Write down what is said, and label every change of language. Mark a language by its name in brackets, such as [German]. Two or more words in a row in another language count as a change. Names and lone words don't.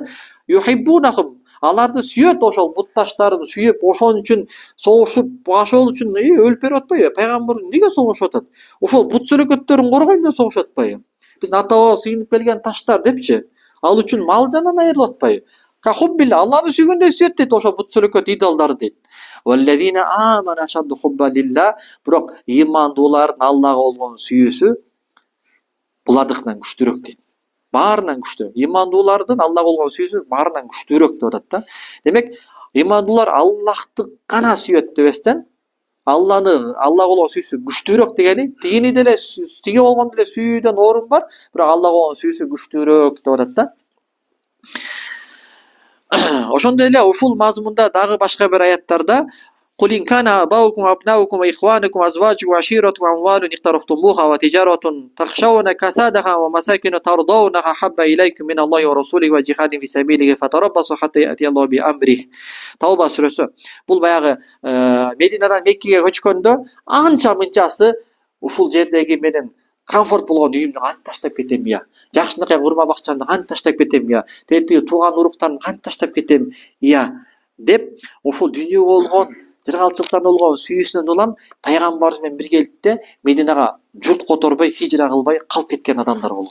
[Kyrgyz] Юхиббунахум, аларды сүйөт, ошол бут таштарын сүйүп, ошон үчүн согушуп, ошол үчүн өлүп берип атпайбы? Пайгамбар эмнеге согушуп атат? Ошол бут сөлөкөттөрүн коргойм деп согушуп атпайбы? Биздин ата баба сыйынып келген таштар депчи. Ал үчүн мал жанынан айырылып атпайбы? Кахуббил, Алланы сүйгөндөй сүйөт дейт ошол бут сөлөкөт идолдарды дейт. [Arabic] والذين آمنوا أشد حبا لله, [Kyrgyz] бирок имандуулардын Аллага болгон сүйүүсү булардыкынан күчтүүрөөк дейт. Баарынан күчтүү. Имандуулардын Аллага болгон сүйүүсү баарынан күчтүүрөөк деп атат да. Демек, имандуулар Аллахты гана сүйөт дебестен, Аллага болгон сүйүүсү күчтүүрөөк дегени, тигини деле тиги болгондо деле сүйүүдөн орун бар, бирок Аллага болгон сүйүүсү күчтүүрөөк деп атат да. Ошондой эле ушул мазмунда дагы башка бир аяттарда [Arabic] قل إن كان آباؤكم وأبناؤكم وإخوانكم وأزواجكم وعشيرتكم وأموال اقترفتموها وتجارة تخشون كسادها ومساكن ترضونها أحب إليكم من الله ورسوله وجهاد في سبيله فتربصوا حتى يأتي الله بأمره. [Kyrgyz] Тауба сүрөсү. Бул баягы Мединадан Меккеге көчкөндө анча мынчасы ушул жердеги менен комфорт болгон үйүмдү кантип таштап кетем я? Жакшынакай курма бакчамды кантип таштап кетем я? Тетиги тууган уруктарымды кантип таштап кетем я? Деп ошол дүйнөгө болгон жыргалчылыктарына болгон сүйүүсүнөн улам пайгамбарыбыз менен биргеликте Мединага журт которбой, хижра кылбай калып кеткен адамдар болгон.